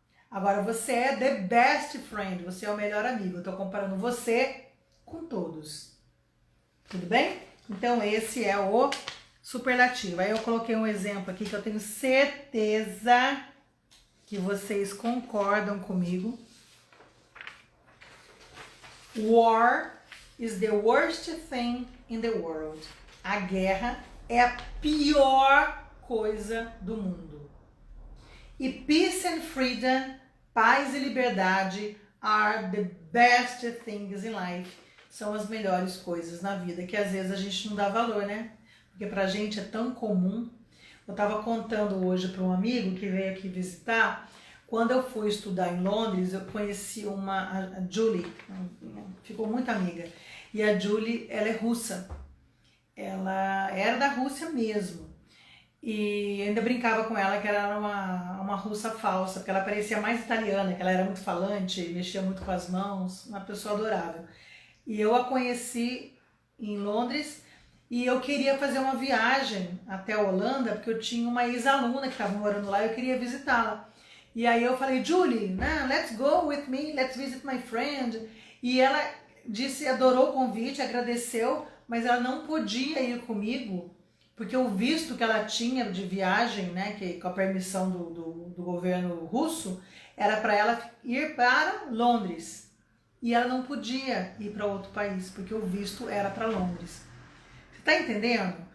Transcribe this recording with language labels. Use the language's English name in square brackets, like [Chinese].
[Portuguese] Agora você é [English] the best friend, [Portuguese] você é o melhor amigo. Eu tô comparando você com todos. Tudo bem? Então esse é o superlativo. Aí eu coloquei um exemplo aqui que eu tenho certeza que vocês concordam comigo. [English] War is the worst thing in the world. [Portuguese] A guerra é a pior coisa do mundo. [English] E peace and freedom, [Portuguese] paz e liberdade, [English] are the best things in life. [Portuguese] São as melhores coisas na vida, que às vezes a gente não dá valor, né? Porque pra gente é tão comum. Eu tava contando hoje para um amigo que veio aqui visitar. Quando eu fui estudar em Londres, eu conheci a Julie, ficou muito amiga. E a Julie, ela é russa. Ela era da Rússia mesmo. E ainda brincava com ela que ela era uma russa falsa, porque ela parecia mais italiana, que ela era muito falante, mexia muito com as mãos, uma pessoa adorável. E eu a conheci em Londres e eu queria fazer uma viagem até a Holanda, porque eu tinha uma ex-aluna que estava morando lá e eu queria visitá-la. E aí eu falei, [English] Julie, let's go with me, let's visit my friend. [Portuguese] E ela disse, adorou o convite, agradeceu, mas ela não podia ir comigo, porque o visto que ela tinha de viagem, né, que com a permissão do governo russo, era para ela ir para Londres. E ela não podia ir para outro país, porque o visto era para Londres. Você está entendendo?